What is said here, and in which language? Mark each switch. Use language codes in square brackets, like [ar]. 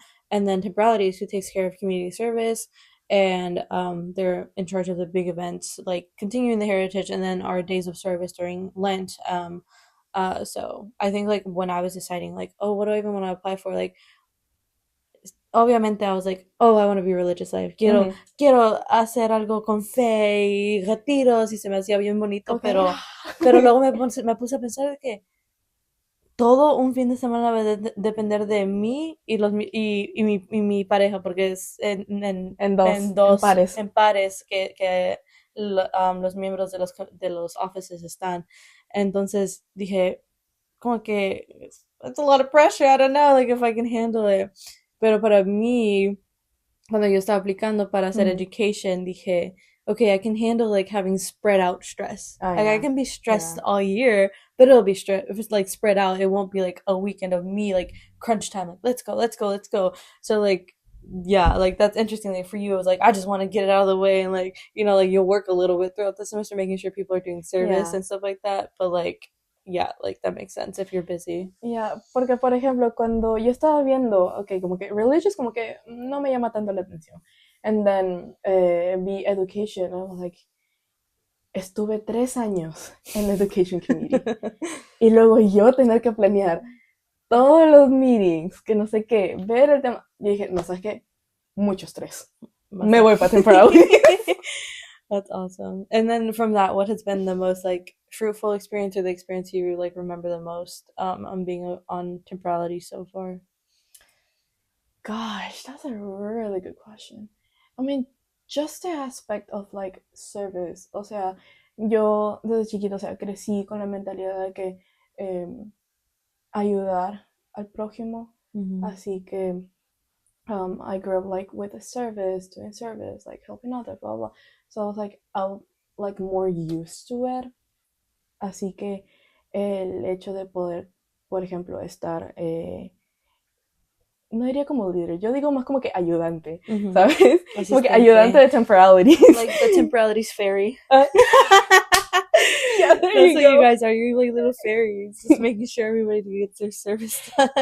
[en] And then temporalities, who takes care of community service, and they're in charge of the big events like Continuing the Heritage, and then our days of service during Lent. So I think like when I was deciding like, what do I even want to apply for, like [es] obviamente [en] I was like, I want to be religious life. [es] Quiero hacer algo con fe y retiros, y se me hacía bien bonito, pero luego me puse a pensar de que todo un fin de semana va a depender de mí y mi pareja, porque es en pares que los miembros de los offices están. Entonces dije, como que [en] it's a lot of pressure. I don't know, like if I can handle it. [es] Pero para mí, cuando yo estaba aplicando para hacer [en] education, [es] dije, [en] okay, I can handle like having spread out stress. I can be stressed all year, but it'll be stress if it's like spread out. It won't be like a weekend of me like crunch time, like let's go. So like, like that's interesting. Like for you, it was like I just want to get it out of the way, and like, you know, like you'll work a little bit throughout the semester making sure people are doing service and stuff like that. But like yeah, like that makes sense if you're busy. [es] Yeah, porque por ejemplo, cuando yo estaba viendo, okay, como que religious como que no me llama tanto la atención. [en] And then [es] vi [en] education, I was like, [es] estuve 3 años en la [en] education committee. [es] Y luego yo tener que planear todos los meetings, que no sé qué, ver el tema. Yo dije, no, ¿sabes qué? Mucho estrés. Me voy para temporality. [en] That's awesome. And then from that, what has been the most like fruitful experience or the experience you like remember the most on being on temporality so far? Gosh, that's a really good question. I mean, just the aspect of like service. [es] O sea, yo desde chiquito, o sea, crecí con la mentalidad de que ayudar al prójimo. Así que [en] I grew up like with a service, doing service, like helping others, blah, blah. So I was like more used to it. [es] Así que el hecho de poder, por ejemplo, estar, no diría como líder, yo digo más como que ayudante, ¿sabes? Como que ayudante de temporalities. [en] Like the temporalities fairy. Yeah, that's what you guys are. You're like little fairies, just making sure everybody gets their service done.